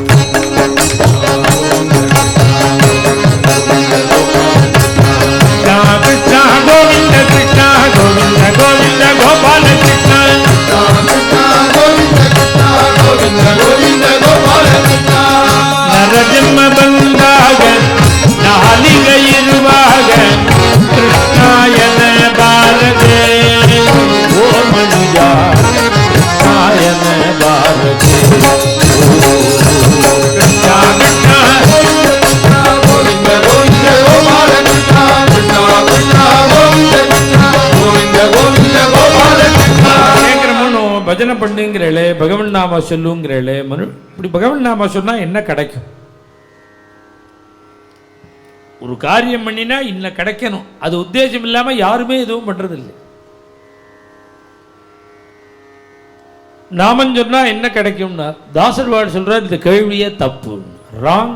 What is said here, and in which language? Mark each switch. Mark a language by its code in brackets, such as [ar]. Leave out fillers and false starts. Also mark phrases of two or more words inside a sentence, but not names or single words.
[kn] கிருஷ்ணா கோவிந்த கிருஷ்ணா கோவிந்த கோவிந்த கோபால கிருஷ்ணா நரஜன்ம ಬಂದಾಗ ನಾಲಿಗ ಇರುವಾಗ ಕೃಷ್ಣಾಯನ ಬಾರದೆ ಓ ಮನುಜ ಕೃಷ್ಣಾಯನ ಬಾರದೆ ಕೃಷ್ಣ ಕೃಷ್ಣ ಗೋವಿಂದ ಗೋವಿಂದ ಗೋಪಾಲ ಕೃಷ್ಣ ಕೃಷ್ಣ ಕೃಷ್ಣ ಗೋವಿಂದ ಕೃಷ್ಣ ಗೋವಿಂದ ಗೋವಿಂದ ಗೋಪಾಲ ಕೃಷ್ಣ. [ta] கேட்குறமோ பஜனை பண்ணுங்கிறே, பகவன் நாம சொல்லுங்கிறே. இப்படி பகவன் நாம சொன்னா என்ன கிடைக்கும்? ஒரு காரியம் பண்ணினா இன்னும் கிடைக்கணும், அது உத்தேசம் இல்லாம யாருமே எதுவும் பண்றது இல்லை. நாமம் சொன்னா என்ன கிடைக்கும்னா தாசர்வாடு சொல்றார், இந்த கேள்வியே தப்பு, ராங்.